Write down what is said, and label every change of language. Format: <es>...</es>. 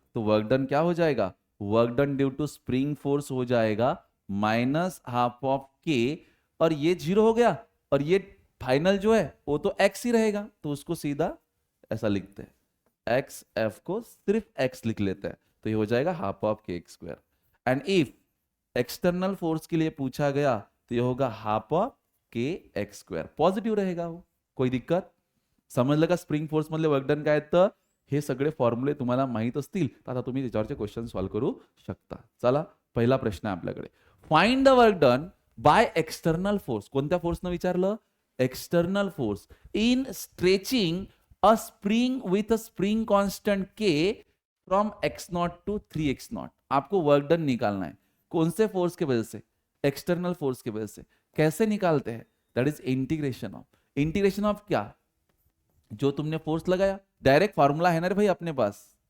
<hi>तो work done क्या हो जाएगा, work done due to spring force हो जाएगा -12 के, और ये 0 हो गया, और ये फाइनल जो है वो तो x ही रहेगा, तो उसको सीधा ऐसा लिखते हैं, एक्स एफ को सिर्फ x लिख लेते हैं, तो ये हो जाएगा ½ के² एंड इफ एक्सटर्नल फोर्स के लिए पूछा गया तो ये होगा ½ के² पॉझिटिव्ह रहेगा वो, कोई दिक्कत,</hi> <mr>समजलं का। स्प्रिंग फोर्स मधले वर्क डन काय, तर हे सगळे फॉर्म्युले तुम्हाला माहित असतील तर आता तुम्ही त्याच्यावरचे क्वेश्चन सॉल्व्ह करू शकता। चला पहिला प्रश्न आहे आपल्याकडे,</mr> <en>Find the work done by external force.</en> <mr>कोणत्या फोर्सनं विचारलं,</mr> <en>External force in stretching a spring with a spring constant K from x0 to 3x0।</en> <hi>आपको वर्क डन निकालना है, कौन से फोर्स के वजह से, एक्सटर्नल फोर्स के वजह से। कैसे निकालते हैं,</hi> <en>that is integration of</en> <hi>क्या, जो तुमने फोर्स लगाया, डायरेक्ट फॉर्मूला है ना रे भाई अपने पास।</hi>